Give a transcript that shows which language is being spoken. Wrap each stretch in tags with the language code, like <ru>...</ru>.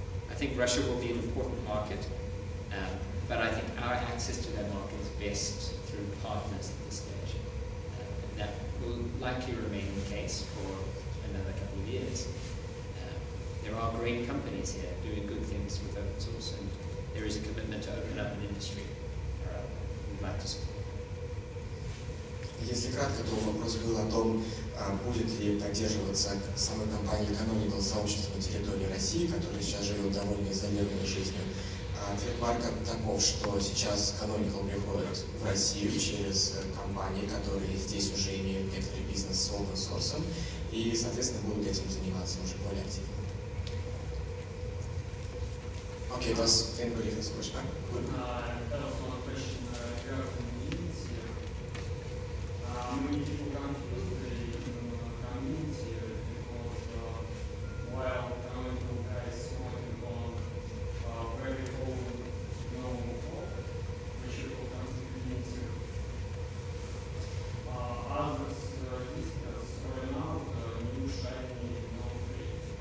<en>I think Russia will be an important market, but I think our access to that market is best through partners at this stage. And that will likely remain the case for another couple of years. There are great companies here doing good things with open source, and there is a commitment to open up an industry we'd like to support.</en> <ru>Если кратко, то вопрос был о том, будет ли поддерживаться самой компанией Canonical сообщество на территории России, которое сейчас живет довольно изолированной жизнью. Ответ Марка таков, что сейчас Canonical приходит в Россию через компании, которые здесь уже имеют некоторый бизнес с open source, и, соответственно, будут этим заниматься уже более активно.</ru> <en>Okay, was can we leave this question? That was one question regarding community. Many people confuse the community because while Canonical guys working on very old GNOME code, which you call community, others visitors rolling out new shiny GNOME 3.</en>